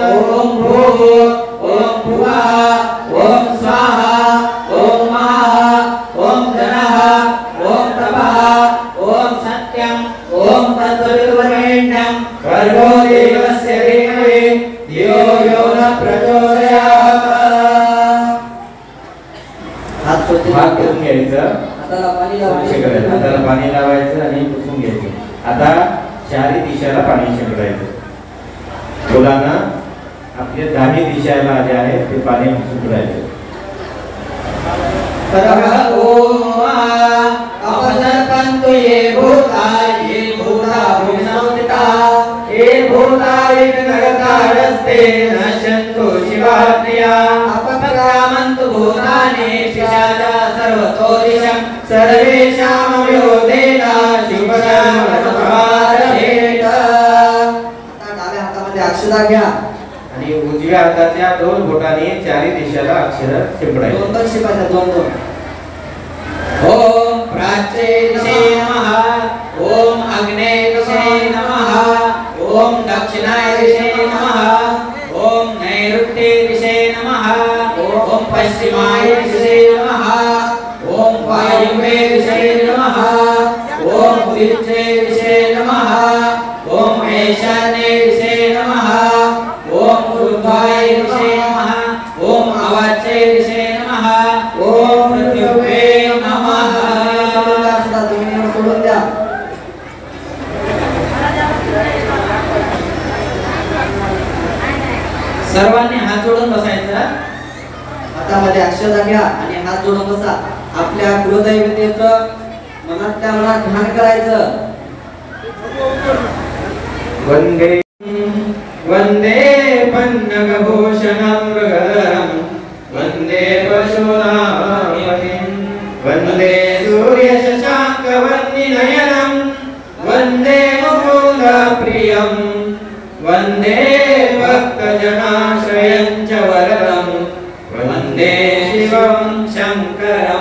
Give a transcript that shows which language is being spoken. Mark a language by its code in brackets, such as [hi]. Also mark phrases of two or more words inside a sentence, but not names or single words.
[sa] ओम भूः ओम भुवः ओम स्वाहा ओम महः ओम जनः ओम तपः ओम सत्यं ओम तत्सवितुर्वरेण्यं भर्गो देवस्य धीमहि धियो यो न प्रचोदयात्। [mr] हात पुसून घ्यायचं, हाताला पाणी लावायचं, हाताला पाणी लावायचं आणि पुसून घ्यायचं। आता 4 दिशाला पाणी शिंपडायचं। मुलांना आपल्या 10 दिशाला जे आहे ते पाणी शिंपडायचं। [sa] ओम अपसर्पन्तु ये भूता भूमिसंस्थिता ये भूता विघ्नहर्तारस्ते नश्यन्तु शिवात्मया अपक्रामन्तु भूतानि पिशाचा सर्वतो दिशं सर्वेषामयो देना शुभकामरभेट। [mr] आता डाव्या हातामध्ये अक्षता घ्या आणि उजव्या हाताच्या 2 बोटांनी 4 दिशाला अक्षर शिंपडायचे। [sa] 2 शिंपडायचे, 2 ओम प्राच्ये दिशे नमः, ओम अग्ने दिशे नमः, ओम दक्षिणाय दिशे नमः, ओम नैऋत्ये दिशे नमः, ओम पश्चिमाय दिशे नमः, ओम वायव्ये दिशे नमः, ओम उदित्ये दिशे नमः, ओम ईशान्ये दिशे नमः, ओम ऊर्ध्वाय दिशे नमः, ओम अवाच्ये दिशे नमः, ओम पृथिव्ये नमः। [mr] सोडून द्या। सर्वांनी हात जोडून बसायचं, हातामध्ये अक्षता घ्या आणि हात जोडून बसा. आपल्या कुलदैवतेचं मनातल्या मनात ध्यान करायचं. [sa] वंदे वंदे पन्नगभूषणं मृगधरं वंदे पशूनां वंदे सूर्यशशाङ्कवन्निनयनं वंदे मुकुन्दप्रियं वंदे भक्तजनाश्रयं च वरदं वंदे शिवं शङ्करं.